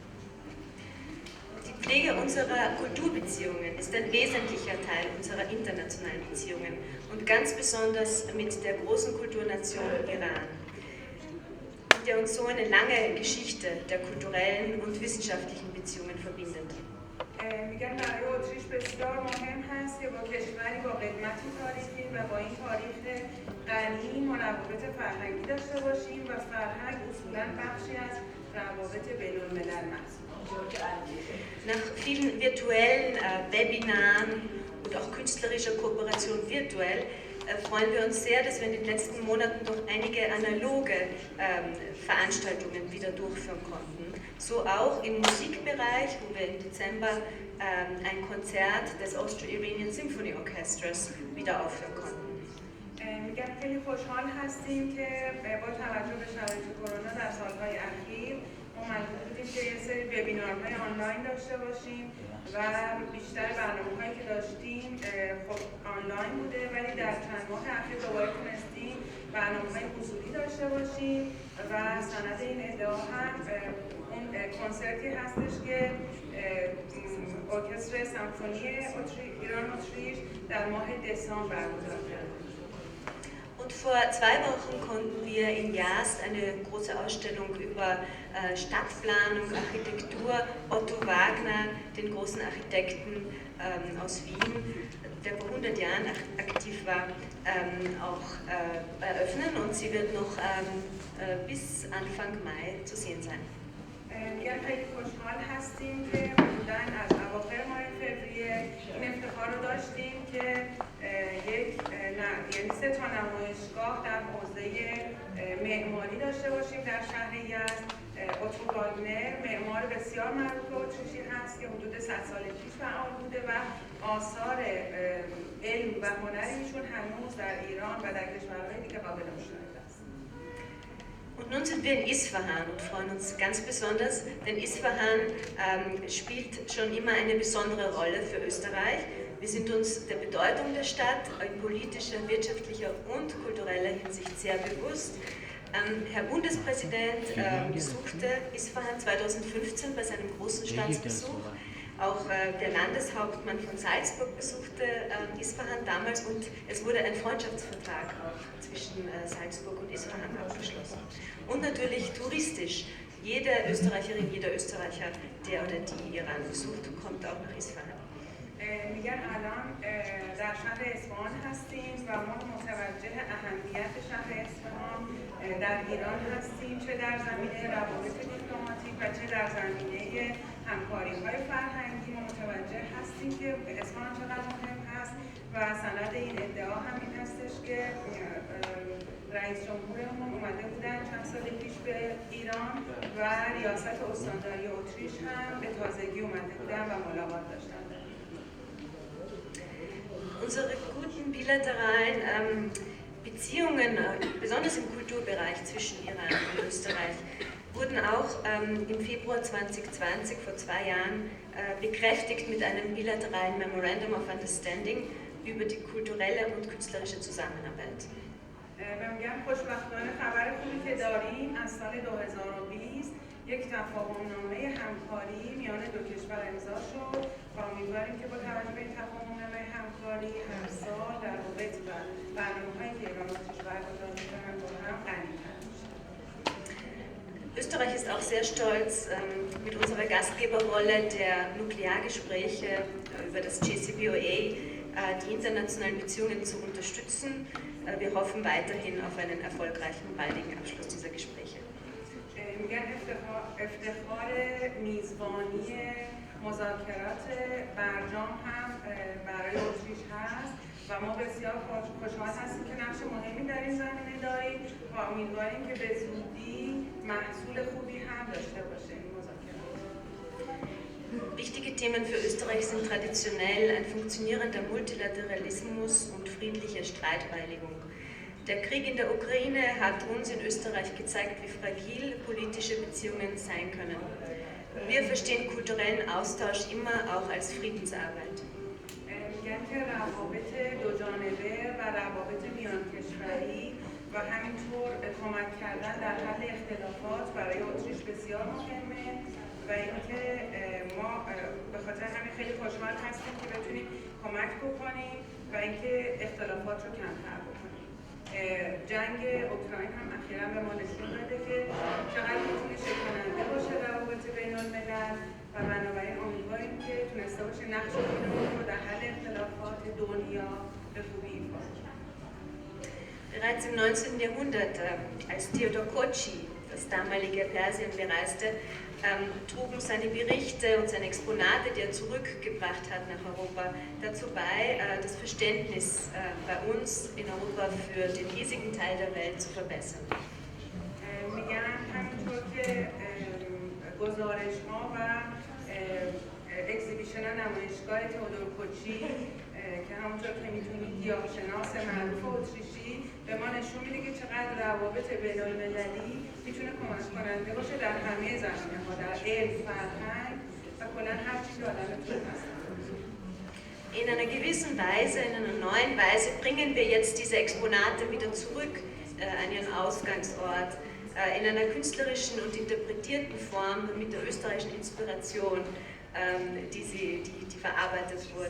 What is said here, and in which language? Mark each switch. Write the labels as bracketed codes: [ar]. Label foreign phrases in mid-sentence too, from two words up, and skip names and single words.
[de] Die Pflege unserer Kulturbeziehungen ist ein wesentlicher Teil unserer internationalen Beziehungen und ganz besonders mit der großen Kulturnation Iran, mit der uns so eine lange Geschichte der kulturellen und wissenschaftlichen Beziehungen verbindet. [fa] میگن برای اتریش بسیار مهم هست که با کشوری با قدمتی تاریخی و با این تاریخ غنی روابط فرهنگی داشته باشیم و فرهنگ اصولاً بخشی از روابط بین‌الملل محسوب. [de] Nach vielen virtuellen Webinaren und auch künstlerischer Kooperation virtuell freuen wir uns sehr, dass wir in den letzten Monaten noch einige analoge Veranstaltungen wieder durchführen konnten. So auch im Musikbereich, wo wir im Dezember ein Konzert des Austrian Symphony Orchestras wieder aufführen konnten. [fa] میگن خیلی خوشحال هستیم که با توجه به شرایط کرونا در سالهای اخیر ما مجبور بودیم که یه سری وبینارهای آنلاین داشته باشیم و بیشتر برنامه‌هایی که داشتیم خب آنلاین بوده ولی در چند ماه اخیر دوباره تونستیم برنامه‌های حضوری داشته باشیم و سند این ادعا هم اون کنسرتی هستش که ارکستر سمفونی ایران اتریش در ماه دسامبر برگزار کرد. [de] Und vor 2 Wochen konnten wir in Jast eine große Ausstellung über Stadtplanung, Architektur, Otto Wagner, den großen Architekten aus Wien, der vor 100 Jahren aktiv war, auch eröffnen und sie wird noch bis Anfang Mai zu sehen sein. [fa] میگن خیلی خوشحال هستیم که حدوداً از اواخر ماه فوریه این افتخار رو داشتیم که یعنی 3 تا نمایشگاه در حوزه معماری داشته باشیم در شهر یزد. اتو واگنر معمار بسیار معروف اتریشی هست که حدود 100 سال پیش فعال بوده و آثار علم و هنر ایشون هنوز در ایران و در کشورهای دیگه قابل مشاهده است. [de] Und nun sind wir in Isfahan und freuen uns ganz besonders, denn Isfahan spielt schon immer eine besondere Rolle für Österreich. Wir sind uns der Bedeutung der Stadt in politischer, wirtschaftlicher und kultureller Hinsicht sehr bewusst. Herr Bundespräsident besuchte Isfahan 2015 bei seinem großen Staatsbesuch. Auch der Landeshauptmann von Salzburg besuchte Isfahan damals und es wurde ein Freundschaftsvertrag auch zwischen Salzburg und Isfahan abgeschlossen. Und natürlich touristisch. Jede Österreicherin, jeder Österreicher, der oder die Iran besucht, kommt auch nach Isfahan. [fa] میگن الان در شهر اصفهان هستیم و ما متوجه اهمیت شهر اصفهان در ایران هستیم، چه در زمینه روابط دیپلماتیک و چه در زمینه همکاری‌های فرهنگی. ما متوجه هستیم که اصفهان چقدر مهم هست و سند این ادعا هم این هستش که رئیس جمهورمون اومده بودن چند سال پیش به ایران و ریاست استانداری اتریش هم به تازگی اومده بودن و ملاقات داشتن. [de] Unsere guten bilateralen Beziehungen, besonders im Kulturbereich zwischen Iran und Österreich, wurden auch im Februar 2020, vor 2 Jahren, bekräftigt mit einem bilateralen [en] Memorandum of Understanding [de] über die kulturelle und künstlerische Zusammenarbeit. [fa] میگم خوشبختانه خبر خوبی که داریم از سال 2020 یک تفاهم‌نامه همکاری میان دو کشور امضا شد و امیدواریم که با توجه به این تفاهم‌نامه همکاری هر سال در روابط و برنامه‌هایی که ایران و اتریش برگزار می‌کنند با هم غنی‌تر میشه. [de] Österreich ist auch sehr stolz, mit unserer Gastgeberrolle der Nukleargespräche über das JCPOA die internationalen Beziehungen zu unterstützen. Wir hoffen weiterhin auf einen erfolgreichen und baldigen Abschluss dieser Gespräche. [fa] میگن افتخار میزبانی مذاکرات برجام هم برای اتریش هست و ما بسیار خوشحال هستیم که نقش مهمی در این زمینه داریم و امیدواریم که به زودی محصول خوبی هم داشته باشه این مذاکرات. [de] Wichtige Themen für Österreich sind traditionell ein funktionierender Multilateralismus und friedliche Streitbeilegung. Der Krieg in der Ukraine hat uns in Österreich gezeigt, wie fragil politische Beziehungen sein können. Wir verstehen kulturellen Austausch immer auch als Friedensarbeit. [fa] میگن که روابط دوجانبه و روابط میان کشوری و همینطور کمک کردن در حل اختلافات برای اتریش بسیار مهمه و اینکه ما به خاطر همین خیلی خوشحال هستیم که بتونیم کمک بکنیم و اینکه اختلافات رو کمتر بکنیم. جنگ اوکراین هم اخیراً به ما نشون داده که چقدر میتونه شکننده باشه روابط بین الملل و بنابراین امیدواریم که تونسته باشه نقش خودمون رو در حل اختلافات دنیا به خوبی ایفا کنیم. [de] Bereits im 19. Jahrhundert, als Theodor Kotschi das damalige Persien bereiste, trugen seine Berichte und seine Exponate, die er zurückgebracht hat nach Europa, dazu bei, das Verständnis bei uns in Europa für den riesigen Teil der Welt zu verbessern. [fa] میگن همینطور که گزارش‌ها و اکزیبیشن نمایشگاه تئودور کوچی که همونطور که میتونید گیاهشناس معروف اتریشی به ما نشون میده که چقدر روابط بین‌المللی میتونه کمک کننده باشه در همه زمینه‌ها، در علم، فرهنگ و کلاً هر چیزی که آدم میتونه هست. [de] In einer gewissen Weise, in einer neuen Weise bringen wir jetzt diese Exponate wieder zurück an ihren Ausgangsort, in einer künstlerischen und interpretierten Form mit der österreichischen Inspiration, die verarbeitet wurde.